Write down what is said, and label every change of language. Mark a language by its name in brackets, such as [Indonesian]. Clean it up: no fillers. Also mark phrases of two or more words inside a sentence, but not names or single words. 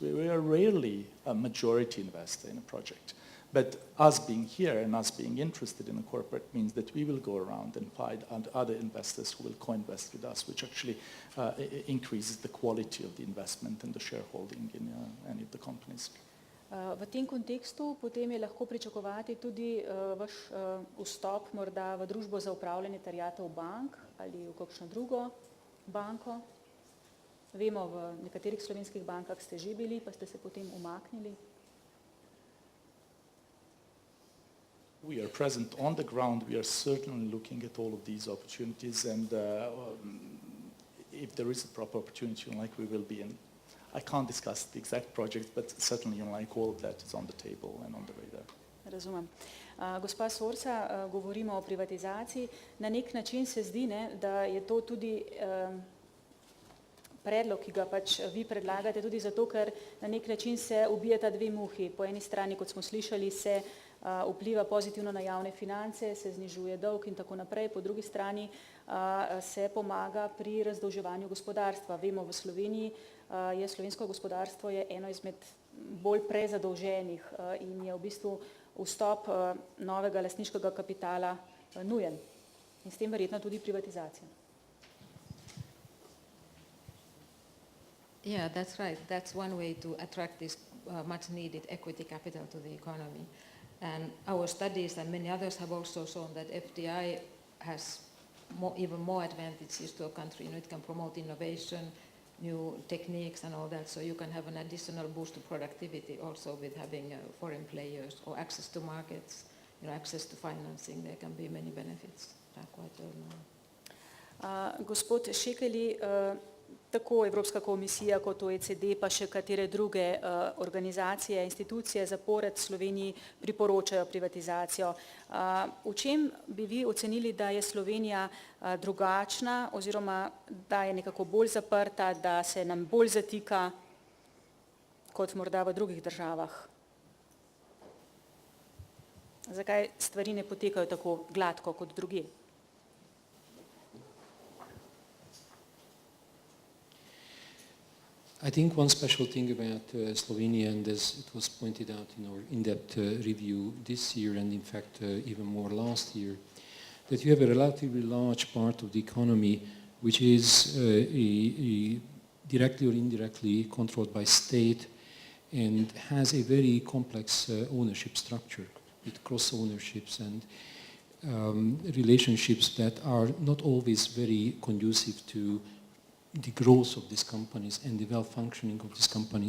[English] We are rarely a majority investor in a project. But us being here and us being interested in a corporate means that we will go around and find other investors who will co-invest with us, which actually increases the quality of the investment and the shareholding in any of the companies. [Slovenian] V tem kontekstu potem je lahko pričakovati tudi vaš vstop morda v družbo za upravljanje terjatev bank ali v kakšno drugo banko. Vemo, v nekaterih slovenskih bankah ste že bili, pa ste se potem umaknili. [English] We are present on the ground. We are certainly looking at all of these opportunities, and if there is a proper opportunity, we will be in. I can't discuss the exact project, but certainly, all of that is on the table and on the radar. [Slovenian] Razumem. Gospa Sorsa, govorimo o privatizaciji. Na nek način se zdi, da je to tudi predlog, ki ga pač vi predlagate, tudi zato, ker na nek način se ubijata dve muhi. Po eni strani, kot smo slišali, se vpliva pozitivno na javne finance, se znižuje dolg in tako naprej. Po drugi strani se pomaga pri razdolževanju gospodarstva. Vemo, v Sloveniji je slovensko gospodarstvo eno izmed bolj prezadolženih in je v bistvu vstop novega lastniškega kapitala nujen. In s tem verjetno tudi privatizacija. [English] Yeah, that's right. That's one way to attract this much needed equity capital to the economy. And our studies and many others have also shown that FDI has even more advantages to a country. It can promote innovation, new techniques and all that, so you can have an additional boost to productivity also with having foreign players or access to markets, access to financing. There can be many benefits. [Slovenian] Gospod Székely, tako Evropska komisija kot OECD pa še katere druge organizacije, institucije zapored Sloveniji priporočajo privatizacijo. V čem bi vi ocenili, da je Slovenija drugačna oziroma da je nekako bolj zaprta, da se nam bolj zatika kot morda v drugih državah? Zakaj stvari ne potekajo tako gladko kot drugje? [English] I think one special thing about Slovenia, and as it was pointed out in our in-depth review this year, and in fact even more last year, that you have a relatively large part of the economy which is directly or indirectly controlled by state and has a very complex ownership structure with cross-ownerships and relationships that are not always very conducive to the growth of these companies and the well-functioning of these companies.